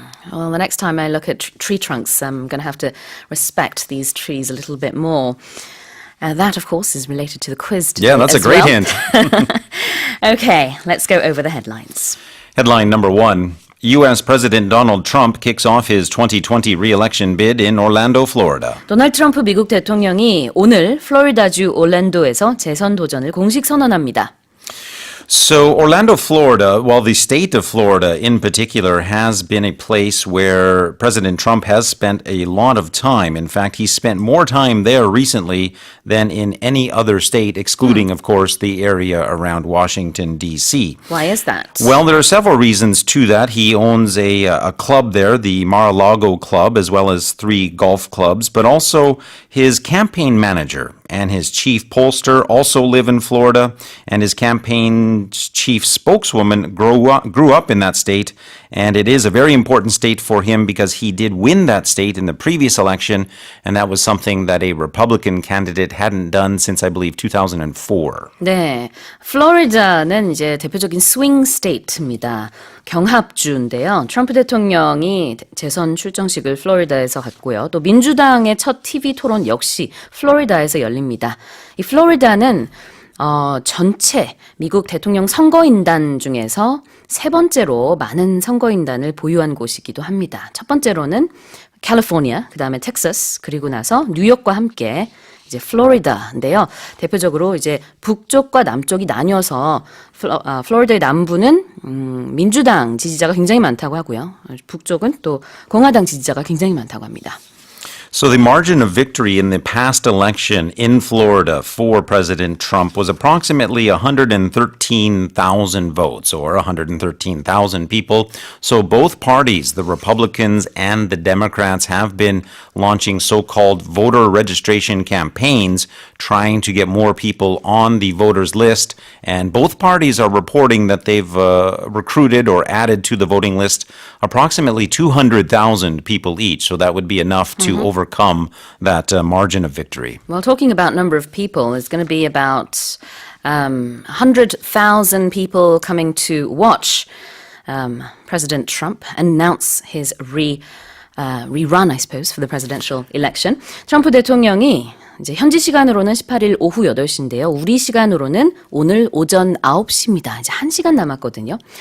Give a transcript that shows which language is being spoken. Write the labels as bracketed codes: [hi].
[en] Well, the next time I look at tree trunks, I'm going to have to respect these trees a little bit more. That, of course, is related to the quiz today. Yeah, that's a great hint. Okay, let's go over the headlines. Headline number 1. U.S. President Donald Trump kicks off his 2020 re-election bid in Orlando, Florida. [ko] 도널드 트럼프 미국 대통령이 오늘 플로리다주 올랜도에서 재선 도전을 공식 선언합니다. [en] So Orlando, Florida, well, the state of Florida in particular has been a place where President Trump has spent a lot of time. In fact, he spent more time there recently than in any other state, excluding, of course, the area around Washington, D.C. Why is that? Well, there are several reasons to that. He owns a club there, the Mar-a-Lago Club, as well as 3 golf clubs, but also his campaign manager and his chief pollster also live in Florida, and his campaign's chief spokeswoman grew up in that state, and it is a very important state for him because he did win that state in the previous election, and that was something that a Republican candidate hadn't done since, I believe, 2004. [ko] 네, 플로리다는 이제 대표적인 스윙 스테이트입니다. 경합주인데요. 트럼프 대통령이 재선 출정식을 플로리다에서 갖고요. 또 민주당의 첫 TV 토론 역시 플로리다에서 열립니다. 이 플로리다는 전체 미국 대통령 선거인단 중에서 3번째로 많은 선거인단을 보유한 곳이기도 합니다. 첫 번째로는 캘리포니아, 그다음에 텍사스, 그리고 나서 뉴욕과 함께 이제 플로리다인데요. 대표적으로 이제 북쪽과 남쪽이 나뉘어서 플로리다의 남부는 민주당 지지자가 굉장히 많다고 하고요. 북쪽은 또 공화당 지지자가 굉장히 많다고 합니다. [en] So the margin of victory in the past election in Florida for President Trump was approximately 113,000 votes, or 113,000 people. So both parties, the Republicans and the Democrats, have been launching so-called voter registration campaigns, trying to get more people on the voters list. And both parties are reporting that they've recruited or added to the voting list approximately 200,000 people each. So that would be enough to overcome that margin of victory. Well, talking about number of people, it's going to be about 100,000 people coming to watch President Trump announce his rerun, I suppose, for the presidential election. [ko] 트럼프 대통령이 이제 현지 시간으로는 18일 오후 8시인데요. 우리 시간으로는 오늘 오전 9시입니다. 이제 1시간 남았거든요.